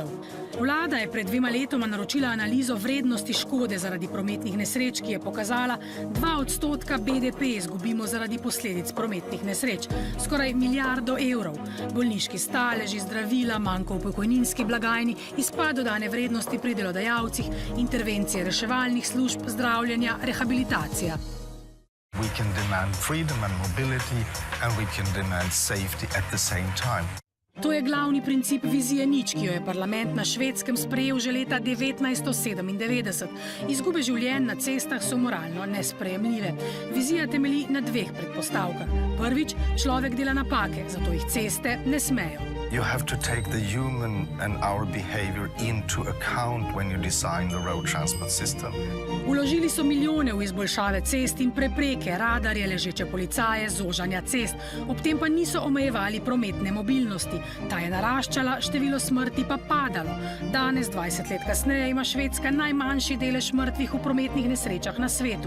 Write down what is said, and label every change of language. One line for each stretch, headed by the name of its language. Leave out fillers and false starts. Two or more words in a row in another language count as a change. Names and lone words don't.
Slovenian: Vlada je pred 2 letoma naročila analizo vrednosti škode zaradi prometnih nesreč, ki je pokazala, 2% BDP izgubimo zaradi posledic prometnih nesreč. Skoraj milijardo evrov. Bolniški staleži, zdravila, manko v pokojninski blagajni, izpad dodane vrednosti pri delodajalcih, intervencije reševalnih služb, zdravljenja, rehabilitacija.
English: We can demand freedom and mobility and we can demand safety at the same time.
Slovenian: To je glavni princip vizije nič, ki jo je parlament na Švedskem sprejel že leta 1997. Izgube življenj na cestah so moralno nesprejemljive. Vizija temelji na 2 predpostavkah. Prvič, človek dela napake, zato jih ceste ne smejo.
English: You have to take the human and our behavior into account when you design the road transport system.
Slovenian: Vložili so milijone v izboljšave cest in prepreke, radarje, ležeče policaje, zožanja cest. Ob tem pa niso omejevali prometne mobilnosti. Ta je naraščala, število smrti pa padalo. Danes, 20 let kasneje, ima Švedska najmanjši delež mrtvih v prometnih nesrečah na svetu.